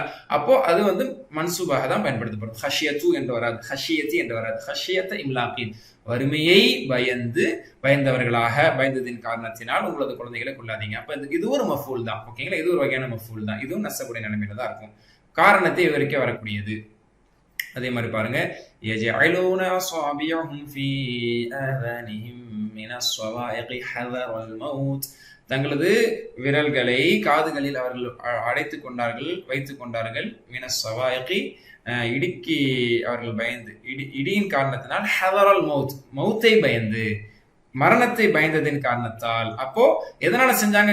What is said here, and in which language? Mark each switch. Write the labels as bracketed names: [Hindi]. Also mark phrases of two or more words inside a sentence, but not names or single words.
[Tamil] அப்போ அது வந்து மன்சூபாக தான் பயன்படுத்தப்படும். ஹஷியத்து என்று வராது, ஹஷியத்தி என்று வராது. [Arabic] خشية إملاق, [Tamil] வறுமையை பயந்தவர்களாக, பயந்ததின் காரணத்தினால் உங்களது குழந்தைகளை கொள்ளாதீங்க. அப்ப இது ஒரு மஃபூல் தான். ஓகேங்களா? இது ஒரு வகையான மஃபூல் தான். இதுவும் நஸ்புடைய நிலைமையில தான் இருக்கும். காரணத்தை விவரிக்க வரக்கூடியது. அதே மாதிரி பாருங்க, [Arabic] يجعلون أصابعهم في آذانهم من الصواعق حذر الموت. [Tamil] தங்களது விரல்களை காதுகளில் அவர்கள் வைத்துக் கொண்டார்கள். [Arabic] من الصواعق, [Tamil] இடிக்கு அவர்கள் பயந்து, இடியின் காரணத்தினால், [Arabic] حذر الموت, [Tamil] மௌத்தை பயந்து, மரணத்தை பயந்ததின் காரணத்தால். அப்போ எதனால செஞ்சாங்க?